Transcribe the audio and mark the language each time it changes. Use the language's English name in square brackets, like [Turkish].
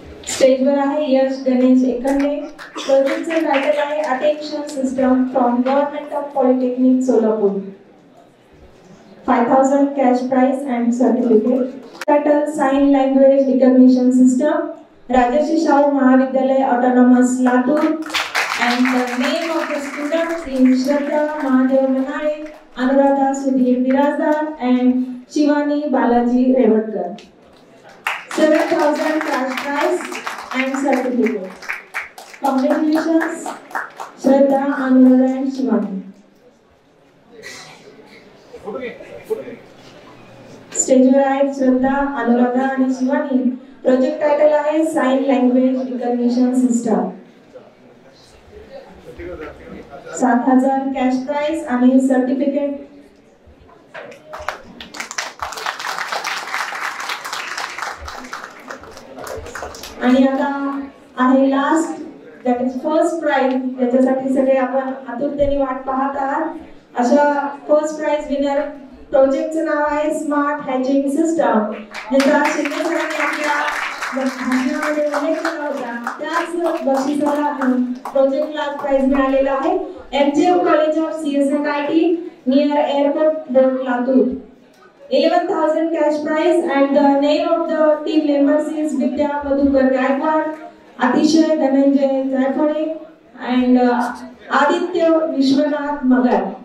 [Marathi] स्टेजवर आहे यश गणेश एकंदे. प्रोजेक्टचे टायटल आहे attention system from government of polytechnic Solapur. [English] 5000 cash prize and certificate. Title Sign Language Recognition System, Rajarshi Shahu Mahavidyalaya Autonomous Latur, and the name of the students is Shraddha Mahadev Manale, Anuradha Sudhir Birazdar, and Shivani Balaji Revatkar. 7000 cash prize and certificate. Congratulations, Shraddha, Anuradha, and Shivani. [Marathi] स्टेजवर आहेत श्रद्धा, अनुराधा आणि Shivani. Project title आहे sign language recognition system. 7000 cash price आणि certificate. आणि आता आहे last, [English] That is first prize. [Marathi] त्याच्यासाठी सगळे आपण आतुरतेने वाट पाहत आहात. अशा फर्स्ट प्राइज विनर प्रोजेक्टचं नाव आहे स्मार्ट हॅचिंग सिस्टम, ज्याचा शिंदे सरांनी आपल्या भाषणामध्ये उल्लेख केला होता. त्याच बक्षिसाला प्रोजेक्टला प्राइज मिळालेला आहे. MGM college of CSNIT near airport road Latur. [English] 11,000 cash prize and the name of the team members is Vidya Madhukar Gaikwad, Atishay Dhananjay Zaifade and Aditya Vishwanath Magar.